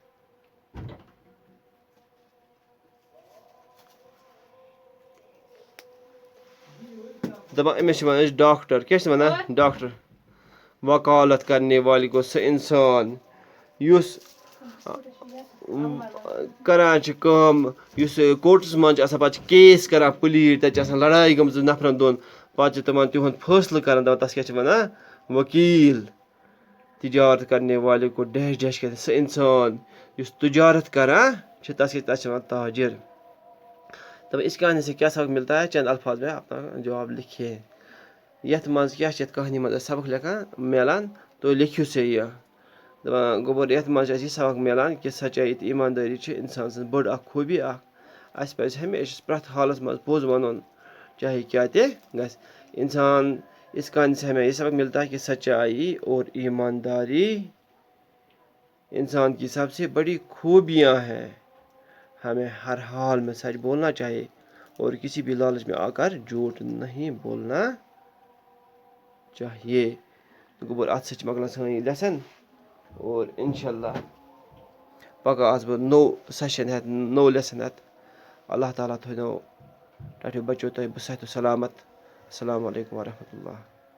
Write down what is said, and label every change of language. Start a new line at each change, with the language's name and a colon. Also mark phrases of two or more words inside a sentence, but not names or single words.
Kashmiri: دَپان أمِس چھِ وَنان أسۍ ڈاکٹر کیٛاہ چھِ وَنان ڈاکٹر
Urdu: وکالت کرنے والہِ
Kashmiri: گوٚو سُہ اِنسان یُس کران چھِ کٲم یُس کوٹَس منٛز چھِ آسان پَتہٕ چھِ کیس کران پٕلیٖڈ تَتہِ چھِ آسان لڑٲے گٔمٕژ نفرَن دۄن پَتہٕ چھِ تِمن تِہُنٛد فٲصلہٕ کران دَپان تَتھ کیٛاہ چھِ وَنان ؤکیٖل
Urdu: تِجارت کرنے والے کو ڈیش ڈیش کہتے
Kashmiri: سُہ اِنسان یُس تجارت کران چھِ تَتھ چھِ وَنان تاجر دَپان
Urdu: اِس کہانی سے کیٛاہ سبق ملتا ہے چند الفاظ میں اپنا جواب لکھیے
Kashmiri: یَتھ منٛز کیٛاہ چھِ یَتھ کہانی منٛز اَسہِ سبق لیکھان میلان تُہۍ لیکھِو سا یہِ دَپان گوٚبُر یَتھ منٛز چھِ اَسہِ یہِ سبق میلان کہِ سچٲیی تہٕ ایٖماندٲری چھِ اِنسان سٕنٛز بٔڑ اکھ خوٗبی اکھ اَسہِ پَزِ ہمیشہِ پرٛٮ۪تھ حالَس منٛز پوٚز وَنُن چاہے کیٛاہ تہِ گژھِ اِنسان
Urdu: اِس کہانی سے ہمیں یہ سبق ملتا ہے کہ سچائی اور ایمانداری انسان کی سب سے بڑی خوبیاں ہیں ہمیں ہر حال میں سچ بولنا چاہیے اور کسی بھی لالچ میں آ کر جھوٹ نہیں بولنا
Kashmiri: چاہیے گوٚبُر اَتھ سۭتۍ چھِ مۄکلان سٲنۍ یہِ لیسن اور
Arabic: اِنشاء اللہ
Kashmiri: پَگاہ آسہٕ بہٕ نوٚو سیشن ہٮ۪تھ نوٚو لیسن ہٮ۪تھ اللہ تعالیٰ تھٲینو ٹاٹھیو بَچو تۄہہِ بہٕ صحت و سلامت
Arabic: السلام علیکم ورحمتہ اللہ